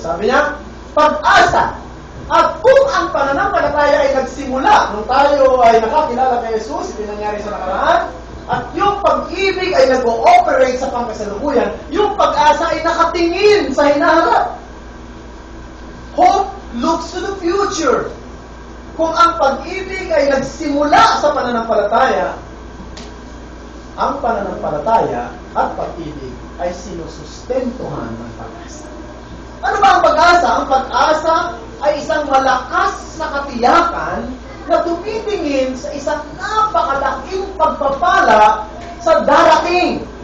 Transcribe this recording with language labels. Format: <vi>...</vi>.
<tl>Sabi niya, pag-asa. At kung ang pananampalataya ay nagsimula nung tayo ay nakakilala kay Jesus, ito nangyari sa nakaraan, at yung pag-ibig ay nag-ooperate sa pangkasalukuyan, yung pag-asa ay nakatingin sa hinaharap.</tl> <en>Hope looks to the future.</en> <tl>Kung ang pag-ibig ay nagsimula sa pananampalataya, ang pananampalataya at pag-ibig ay sinusustentuhan ng pag-asa. Ano ba ang pag-asa? Ang pag-asa ay isang malakas na katiyakan na tumitingin sa isang napakalaking pagpapala sa darating.</tl>